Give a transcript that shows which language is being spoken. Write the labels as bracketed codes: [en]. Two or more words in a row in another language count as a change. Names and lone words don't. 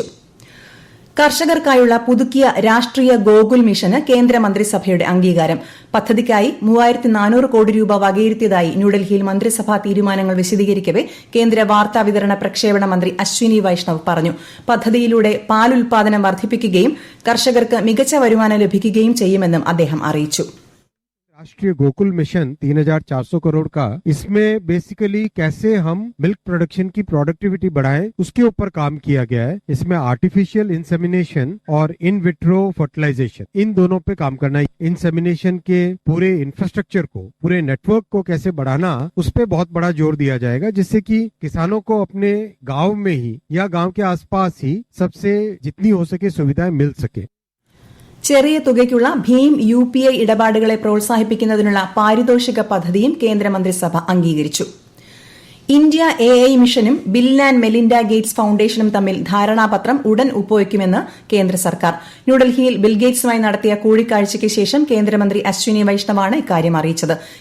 [ml] കർഷകർക്കായുള്ള പുതുക്കിയ രാഷ്ട്രീയ ഗോകുൽ മിഷന് കേന്ദ്രമന്ത്രിസഭയുടെ അംഗീകാരം. പദ്ധതിക്കായി 3400 കോടി രൂപ വകയിരുത്തിയതായി ന്യൂഡൽഹിയിൽ മന്ത്രിസഭാ തീരുമാനങ്ങൾ വിശദീകരിക്കവെ കേന്ദ്ര വാർത്താവിതരണ പ്രക്ഷേപണ മന്ത്രി അശ്വിനി വൈഷ്ണവ് പറഞ്ഞു. പദ്ധതിയിലൂടെ പാൽ ഉൽപാദനം വർദ്ധിപ്പിക്കുകയും കർഷകർക്ക് മികച്ച വരുമാനം ലഭിക്കുകയും ചെയ്യുമെന്നും അദ്ദേഹം അറിയിച്ചു. [hi] राष्ट्रीय गोकुल मिशन 3400 करोड़ का, इसमें बेसिकली कैसे हम [en] milk production [hi] की प्रोडक्टिविटी बढ़ाएं उसके ऊपर काम किया गया है. इसमें [en] artificial insemination [hi] और [en] in vitro fertilization, [hi] इन दोनों पे काम करना है. इंसेमिनेशन के पूरे इंफ्रास्ट्रक्चर को, पूरे नेटवर्क को कैसे बढ़ाना, उस पे बहुत बड़ा जोर दिया जाएगा, जिससे कि किसानों को अपने गांव में ही या गांव के आसपास ही सबसे जितनी हो सके सुविधाएं मिल सके. [ml] ചെറിയ തുകയ്ക്കുള്ള ഭീം UPI ഇടപാടുകളെ പ്രോത്സാഹിപ്പിക്കുന്നതിനുള്ള പാരിതോഷിക പദ്ധതിയും കേന്ദ്രമന്ത്രിസഭ അംഗീകരിച്ചു. ഇന്ത്യ AI മിഷനും ബിൽ ആൻഡ് മെലിൻഡ ഗേറ്റ്സ് ഫൌണ്ടേഷനും തമ്മിൽ ധാരണാപത്രം ഉടൻ ഒപ്പുവയ്ക്കുമെന്ന് കേന്ദ്ര സർക്കാർ. ന്യൂഡൽഹിയിൽ ബിൽ ഗേറ്റ്സുമായി നടത്തിയ കൂടിക്കാഴ്ചയ്ക്ക് ശേഷം കേന്ദ്രമന്ത്രി അശ്വിനി വൈഷ്ണവാണ് ഇക്കാര്യം അറിയിച്ചത്.